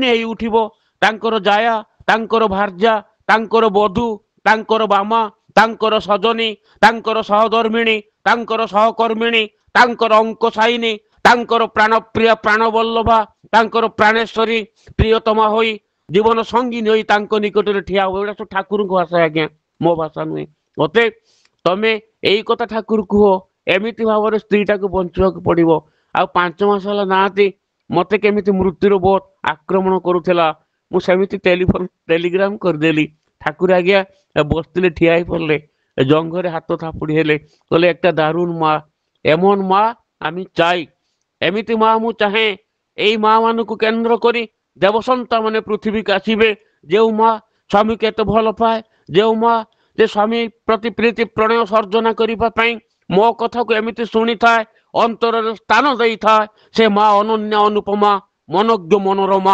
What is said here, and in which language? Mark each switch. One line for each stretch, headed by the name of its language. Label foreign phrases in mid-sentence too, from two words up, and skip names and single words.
Odia: ହେଇ ଉଠିବ ତାଙ୍କର ଜାୟା ତାଙ୍କର ଭାର୍ଯ୍ୟା ତାଙ୍କର ବଧୂ ତାଙ୍କର ବାମା ତାଙ୍କର ସଜନୀ ତାଙ୍କର ସହଧର୍ମିଣୀ ତାଙ୍କର ସହକର୍ମିଣୀ ତାଙ୍କର ଅଙ୍କ ସାଇନୀ ତାଙ୍କର ପ୍ରାଣପ୍ରିୟ ପ୍ରାଣବଲ୍ଲଭା ତାଙ୍କର ପ୍ରାଣେଶ୍ୱରୀ ପ୍ରିୟତମା ହୋଇ ଜୀବନ ସଙ୍ଗିନୀ ହୋଇ ତାଙ୍କ ନିକଟରେ ଠିଆ ହୁଏ ଏଗୁଡ଼ା ସବୁ ଠାକୁରଙ୍କ ଭାଷା ଆଜ୍ଞା ମୋ ଭାଷା ନୁହେଁ ମୋତେ ତମେ ଏଇ କଥା ଠାକୁର କୁହ ଏମିତି ଭାବରେ ସ୍ତ୍ରୀଟାକୁ ବଞ୍ଚିବାକୁ ପଡ଼ିବ ଆଉ 5 ମାସ ହେଲା ନାହାନ୍ତି। ମତେ କେମିତି ମୃତ୍ୟୁର ବୋଧ ଆକ୍ରମଣ କରୁଥିଲା। ମୁଁ ସେମିତି ଟେଲିଗ୍ରାମ କରିଦେଲି। ଠାକୁର ଆଜ୍ଞା ବସିଥିଲେ, ଠିଆ ହେଇ ପଡ଼ିଲେ, ଜଙ୍ଘରେ ହାତ ଥାପୁଡ଼ି ହେଲେ, କହିଲେ
Bangla: একটা দারুণ মা, এমন মা আমি চাই।
Odia: ଏମିତି ମା ମୁଁ ଚାହେଁ। ଏଇ ମା ମାନଙ୍କୁ କେନ୍ଦ୍ର କରି ଦେବସନ୍ତା ମାନେ ପୃଥିବୀକୁ ଆସିବେ। ଯେଉଁ ମା ସ୍ୱାମୀକୁ ଏତେ ଭଲ ପାଏ, ଯେଉଁ ମା ଯେ ସ୍ୱାମୀ ପ୍ରତି ପ୍ରୀତି ପ୍ରଣୟ ସର୍ଜନା କରିବା ପାଇଁ ମୋ କଥାକୁ ଏମିତି ଶୁଣିଥାଏ, ଅନ୍ତରରେ ସ୍ଥାନ ଦେଇଥାଏ, ସେ ମା ଅନନ୍ୟ ଅନୁପମା, ମନୋଜ୍ଞ ମନୋରମା।